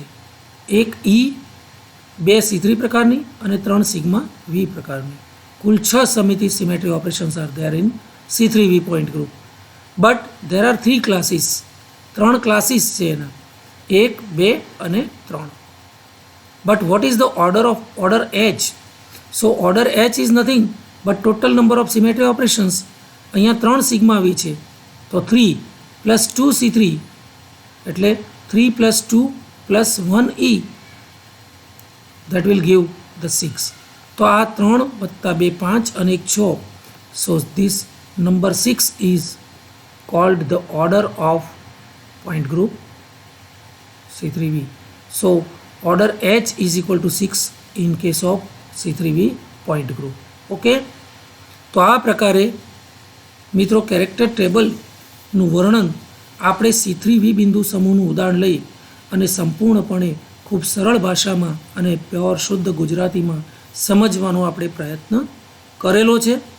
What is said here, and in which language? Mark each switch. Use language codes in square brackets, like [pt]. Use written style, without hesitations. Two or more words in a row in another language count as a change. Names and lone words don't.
[gu] એક E, 2 C3 પ્રકારની અને 3 સિગ્મા V પ્રકારની. [en] કુલ 6 સમિતિ symmetry operations are there in C3V point group. but there are 3 classes. 3 classes [gu] છે એના, [en] 1 2 અને 3. But what is the order of order H? So order H is nothing but total number of symmetry operations. [gu] અહીંયા 3 સિગ્મા V છે, તો 3 + 2 C3 એટલે 3 + 2 + 1 E, [en] that will give the 6. [gu] તો આ 3 + 2 5 અને 1 6. [en] So this number 6 is called the order of point group C3V. So order H is equal to 6 in case of C3V point group. [gu] ઓકે, તો આ પ્રકારે મિત્રો કેરેક્ટર ટેબલનું વર્ણન આપણે C3V બિંદુ સમૂહનું ઉદાહરણ લઈ અને સંપૂર્ણપણે ખૂબ સરળ ભાષામાં અને પ્યોર શુદ્ધ ગુજરાતીમાં સમજવાનો આપણે પ્રયત્ન કરેલો છે.